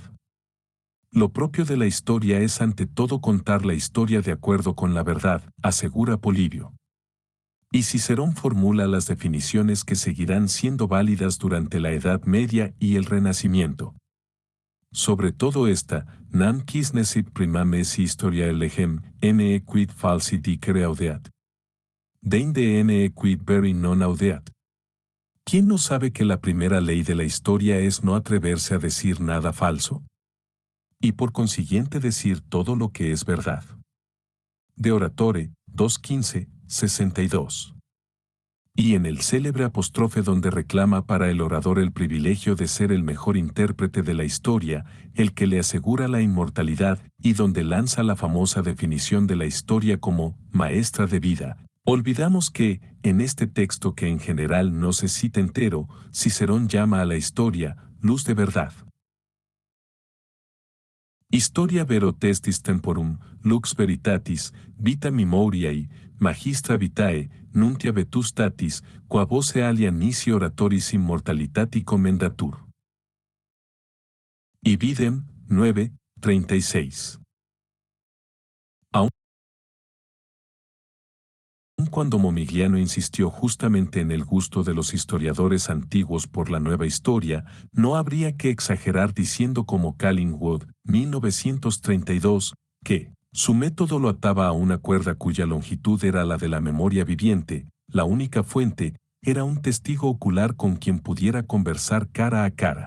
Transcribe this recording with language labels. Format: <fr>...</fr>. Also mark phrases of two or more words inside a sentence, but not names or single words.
<es>Lo propio de la historia es ante todo contar la historia de acuerdo con la verdad, asegura Polibio. Y Cicerón formula las definiciones que seguirán siendo válidas durante la Edad Media y el Renacimiento. Sobre todo esta,</es> <la>nam quis nesit primam esse historiae legem, ne quid falsi dicere audeat. Deinde ne quid veri non audeat.</la> <es>¿Quién no sabe que la primera ley de la historia es no atreverse a decir nada falso? Y por consiguiente decir todo lo que es verdad. De Oratore, 2.15, 62. Y en el célebre apóstrofe donde reclama para el orador el privilegio de ser el mejor intérprete de la historia, el que le asegura la inmortalidad, y donde lanza la famosa definición de la historia como maestra de vida, olvidamos que, en este texto que en general no se cita entero, Cicerón llama a la historia luz de verdad.</es> <la>Historia vero testis temporum, lux veritatis, vita memoriae, magistra vitae, nuntia vetustatis, qua voce alia nisi oratoris immortalitati commendatur.</la> <es>Ibidem, 9, 36. Aun cuando Momigliano insistió justamente en el gusto de los historiadores antiguos por la nueva historia, no habría que exagerar diciendo como Collingwood, 1932, que su método lo ataba a una cuerda cuya longitud era la de la memoria viviente, la única fuente, era un testigo ocular con quien pudiera conversar cara a cara.</es>